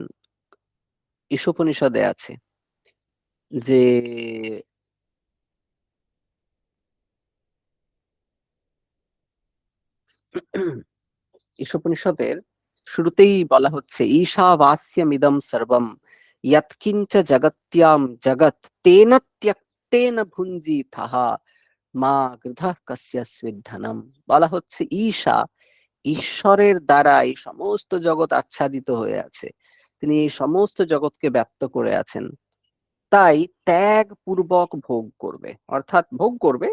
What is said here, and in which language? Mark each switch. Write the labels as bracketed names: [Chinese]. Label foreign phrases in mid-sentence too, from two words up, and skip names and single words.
[Bangla] ঈশোপনিষদে আছে যে ঈশোপনিষদের শুরুতেই বলা হচ্ছে [Sanskrit] ঈশাবাস্যমিদং সর্বম যৎকিঞ্চ জগত্যাম জগৎ তেন ত্যক্তেন ভুঞ্জিতঃ মা গৃধঃ কস্যস্মিদ ধনম। [Bangla] বলা হচ্ছে ঈশা, ঈশ্বরের দ্বারা এই সমস্ত জগৎ আচ্ছাদিত হয়ে আছে, তিনি এই সমস্ত জগৎকে ব্যক্ত করে আছেন। তাই ত্যাগ পূর্বক ভোগ করবে, অর্থাৎ ভোগ করবে।